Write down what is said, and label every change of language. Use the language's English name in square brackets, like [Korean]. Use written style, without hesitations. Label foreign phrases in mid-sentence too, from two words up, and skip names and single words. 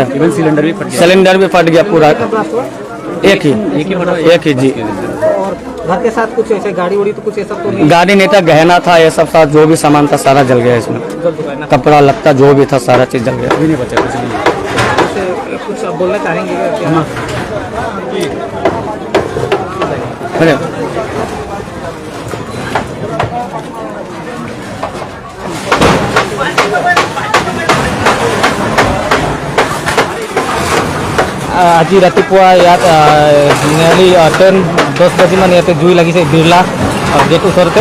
[Hindi] सिलेंडर भी फट गया पूरा। एक ही जी। और घर के साथ कुछ ऐसे गाड़ी उड़ी तो कुछ ऐसा तो नहीं? गाड़ी नहीं था, गहना था, ये सब साथ जो भी सामान था सारा जल गया इसमें। कपड़ा लत्ता जो भी था सारा चीज जल गया, अभी नहीं बचा कुछ नहीं। कुछ आप बोलना चाहेंगे? [Assamese] আজি ৰাতিপুৱা ইয়াত নিয়াৰলি 10 বাজিমান ইয়াতে জুই লাগিছে বিৰলা গেট ওচৰতে।